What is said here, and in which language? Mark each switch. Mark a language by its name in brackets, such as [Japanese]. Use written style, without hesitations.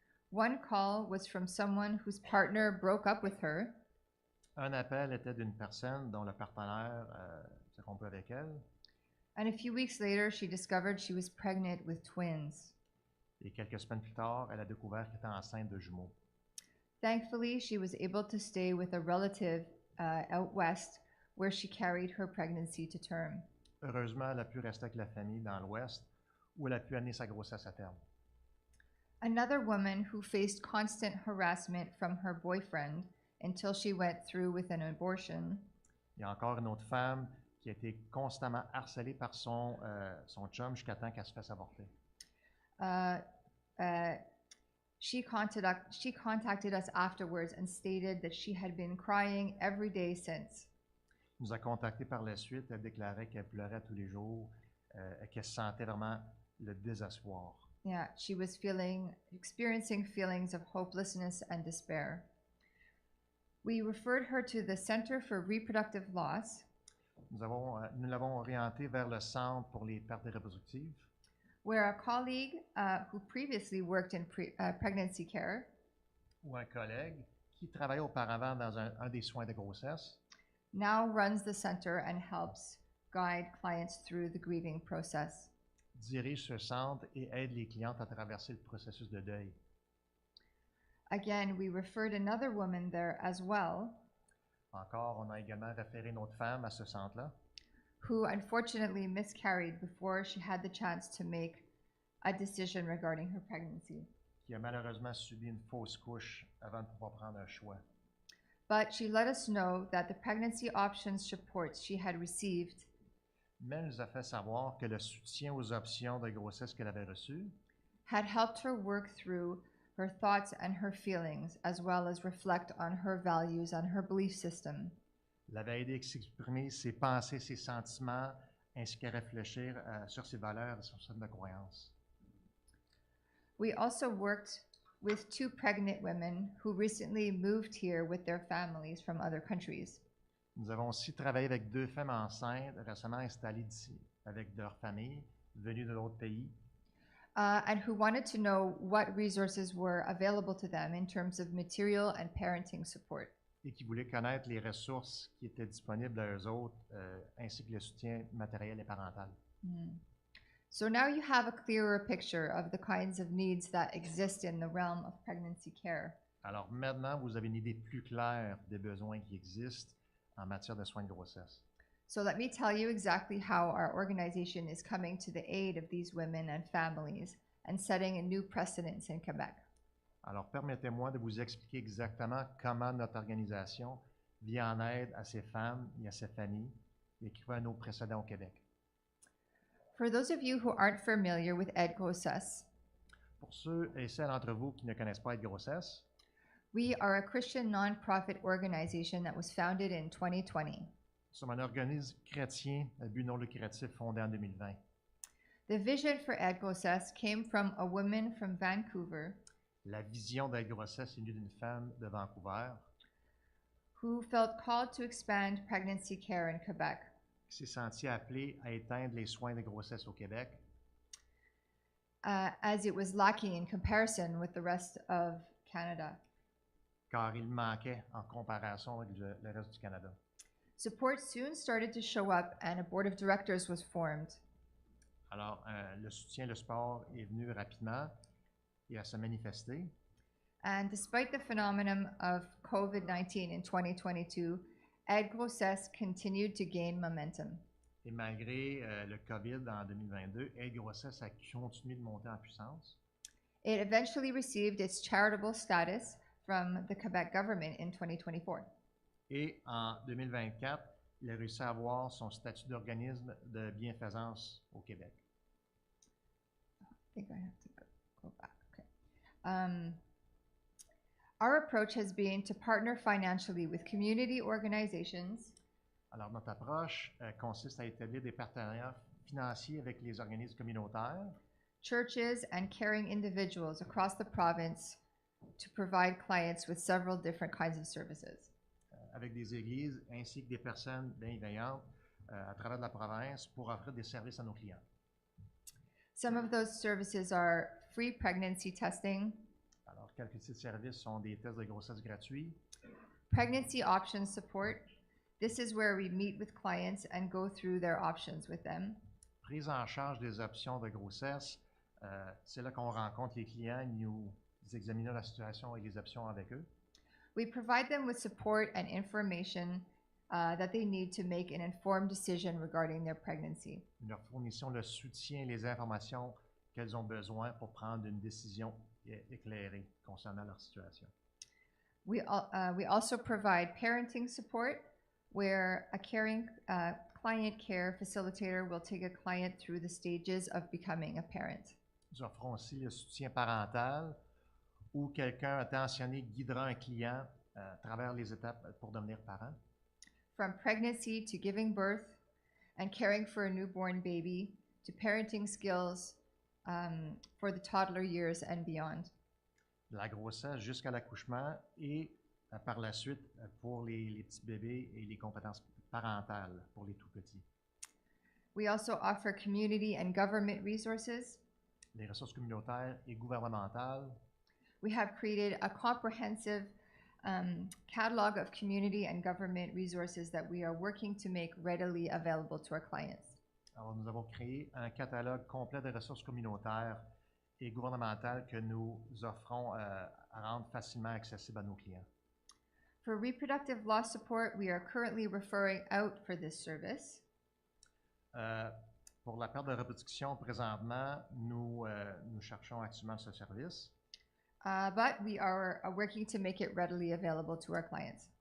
[English] One call was from someone whose partner broke up with her, [French] Un appel était d'une personne dont le partenaire s'est rompu avec elle. [English] and a few weeks later, she discovered she was pregnant with twins. [French] Et quelques semaines plus tard, elle a découvert qu'elle était enceinte de jumeaux. [English] Thankfully, she was able to stay with a relative out west where she carried her pregnancy to term. [French] Heureusement, elle a pu rester avec la famille dans l'Ouest, où elle a pu amener sa grossesse à terme. [English] Another woman who faced constant harassment from her boyfriend until she went through with an abortion [French] Il y a encore une autre femme qui a été constamment harcelée par son chum jusqu'à temps qu'elle se fasse avorter. [English] uh, uh, she contacted us afterwards and stated that she had been crying every day since. [French] Elle nous a contactés par la suite. Elle déclarait qu'elle pleurait tous les jours et qu'elle sentait vraiment le désespoir. [English] Yeah, she was experiencing feelings of hopelessness and despair. We referred her to the Center for Reproductive Loss, [French] Nous l'avons orientée vers le Centre pour les pertes reproductives, [English] where a colleague who previously worked in pregnancy care [French] où un collègue qui travaillait auparavant dans un des soins de grossesse [English] now runs the center and helps guide clients through the grieving process. [French] dirige ce centre et aide les clientes à traverser le processus de deuil. [English] Again, we referred another woman there as well, [French] Encore, on a également référé une autre femme à ce centre-là, [English] who unfortunately miscarried before she had the chance to make a decision regarding her pregnancy. [French] qui a malheureusement subi une fausse couche avant de pouvoir prendre un choix. [English] But she let us know that the pregnancy options supports she had received [French] Mais elle nous a fait savoir que le soutien aux options de grossesse qu'elle avait reçues [English] had helped her work through her thoughts and her feelings, as well as reflect on her values and her belief system. [French] l'avait aidé à exprimer ses pensées, ses sentiments, ainsi qu'à réfléchir sur ses valeurs et sur ses de croyances. [English] We also worked with 2 pregnant women who recently moved here with their families from other countries. [French] Nous avons aussi travaillé avec 2 femmes enceintes récemment installées d'ici, avec leurs familles, venues de d'autres pays, [English] And who wanted to know what resources were available to them in terms of material and parenting support. [French] et qui voulaient connaître les ressources qui étaient disponibles à eux autres, ainsi que le soutien matériel et parental. [English] So now you have a clearer picture of the kinds of needs that exist in the realm of pregnancy care. [French] Alors maintenant, vous avez une idée plus claire des besoins qui existent en matière de soins de grossesse. [English] So let me tell you exactly how our organization is coming to the aid of these women and families and setting a new precedence in Quebec. [French] Alors permettez-moi de vous expliquer exactement comment notre organisation vient en aide à ces femmes et à ces familles et qui fait un autre précédent au Québec. [English] For those of you who aren't familiar with Ed Grossesse, [French] Pour ceux et celles d'entre vous qui ne connaissent pas Aide Grossesse, [English] We are a Christian nonprofit organization that was founded in 2020. [French] Nous sommes un organisme chrétien à but non lucratif fondé en 2020. [English] The vision for Aide Grossesse came from a woman from Vancouver [French] La vision d'Aide Grossesse est venue d'une femme de Vancouver [English] who felt called to expand pregnancy care in Quebec. [French] qui s'est sentie appelée à éteindre les soins de grossesse au Québec [English] As it was lacking in comparison with the rest of Canada. [French] car il manquait en comparaison avec le reste du Canada. [English] Support soon started to show up, and a board of directors was formed. [French] Alors, le soutien, le support est venu rapidement et à se manifester. [English] And despite the phenomenon of COVID-19 in 2022, Aide Grossesse continued to gain momentum. [French] Et malgré le COVID en 2022, Aide Grossesse a continué de monter en puissance. [English] It eventually received its charitable status from the Quebec government in 2024. [French] Et en 2024, il a réussi à avoir son statut d'organisme de bienfaisance au Québec. [English] I think I have to go back. Okay. Our approach has been to partner financially with community organizations [French] Alors, notre approche consiste à établir des partenariats financiers avec les organismes communautaires, [English] churches, and caring individuals across the province to provide clients with several different kinds of services. [French] avec des églises ainsi que des personnes bienveillantes à travers la province pour offrir des services à nos clients. [English] Some of those services are free pregnancy testing, [French] Alors, quelques types de services sont des tests de grossesse gratuits, [English] pregnancy option support. This is where we meet with clients and go through their options with them. [French] prise en charge des options de grossesse. C'est là qu'on rencontre les clients et nous examinons la situation et les options avec eux. [English] We provide them with support and information that they need to make an informed decision regarding their pregnancy. [French] Nous leur fournissons le soutien et les informations qu'elles ont besoin pour prendre une décision éclairée concernant leur situation. [English] We also provide parenting support, where a caring client care facilitator will take a client through the stages of becoming a parent. [French] Nous offrons aussi le soutien parental où quelqu'un attentionné guidera un client à travers les étapes pour devenir parent. [English] From pregnancy to giving birth and caring for a newborn baby to parenting skills for the toddler years and beyond. [French] De la grossesse jusqu'à l'accouchement et par la suite pour les petits bébés et les compétences parentales pour les tout petits. [English] We also offer community and government resources. [French] Les ressources communautaires et gouvernementales. [English] We have created a comprehensive catalog of community and government resources that we are working to make readily available to our clients. [French] Alors, nous avons créé un catalogue complet de ressources communautaires et gouvernementales que nous offrons à rendre facilement accessibles à nos clients. [English] For reproductive loss support, we are currently referring out for this service. [French] Pour la perte de reproduction, présentement, nous cherchons actuellement ce service. [English] But we are working to make it readily available to our clients.